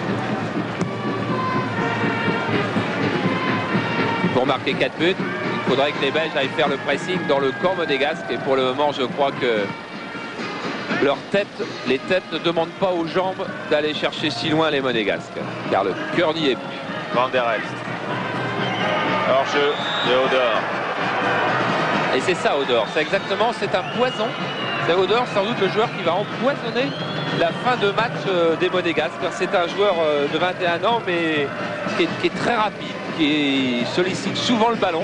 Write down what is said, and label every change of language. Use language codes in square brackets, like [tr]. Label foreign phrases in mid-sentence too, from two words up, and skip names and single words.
[fr] Pour marquer 4 buts, il faudrait que les Belges aillent faire le pressing dans le camp monégasque. Et pour le moment, je crois que les têtes ne demandent pas aux jambes d'aller chercher si loin les monégasques. Car le cœur n'y est plus. Van der Elst. Hors-jeu de Odor. Et c'est ça, Odor. C'est exactement, c'est un poison. C'est Odor, sans doute le joueur qui va empoisonner la fin de match des Monégasques. C'est un joueur de 21 ans, mais qui est très rapide, qui sollicite souvent le ballon.